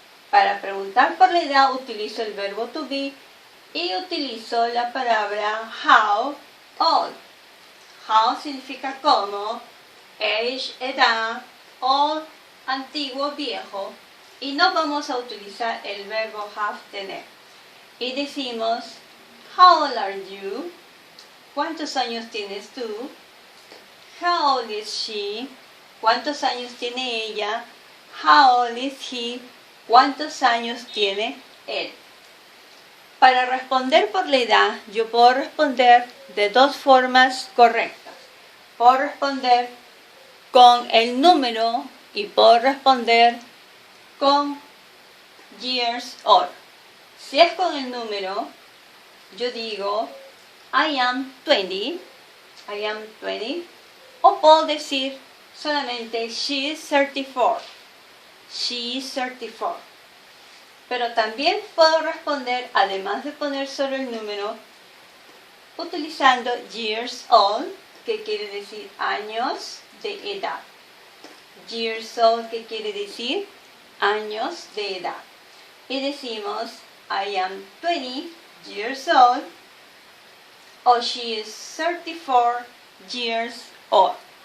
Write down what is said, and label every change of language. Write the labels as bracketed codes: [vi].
[es] Para preguntar por la edad utilizo el verbo to be y utilizo la palabra [en] how old. [es] How significa cómo, age, edad, old, antiguo, viejo. Y no vamos a utilizar el verbo have, tener. Y decimos, [en] how old are you? [es] ¿Cuántos años tienes tú? [en] How old is she? [es] ¿Cuántos años tiene ella? [en] How old is he? [es] ¿Cuántos años tiene él? Para responder por la edad, yo puedo responder de dos formas correctas. Puedo responder con el número y puedo responder con years old. Si es con el número, yo digo [en] I am 20, I am 20, [es] o puedo decir solamente [en] she is 34, she is 34. [es] Pero también puedo responder, además de poner solo el número, utilizando years old, que quiere decir años de edad. Years old, que quiere decir años de edad. Y decimos, [en] I am 20 years old, or she is 34 years old.